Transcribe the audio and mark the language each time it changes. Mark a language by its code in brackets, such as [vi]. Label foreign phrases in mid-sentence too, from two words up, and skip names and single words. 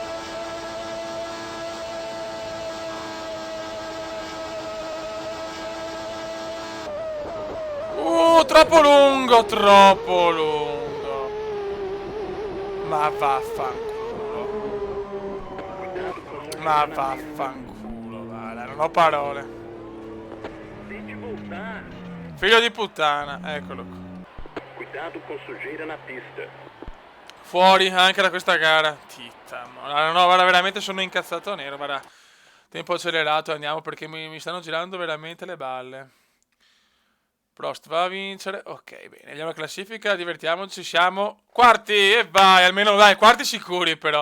[it] Troppo lungo, troppo lungo. Ma vaffanculo. Ma vaffanculo, guarda, non ho parole. Figlio di puttana, eccolo qua. [pt] Cuidado com sujeira na pista. [it] Fuori anche da questa gara. Titta, no, guarda, veramente sono incazzato nero, guarda. Tempo accelerato, andiamo perché mi stanno girando veramente le balle. Prost va a vincere. Ok, bene, andiamo alla classifica, divertiamoci, siamo quarti e vai, almeno dai, quarti sicuri però.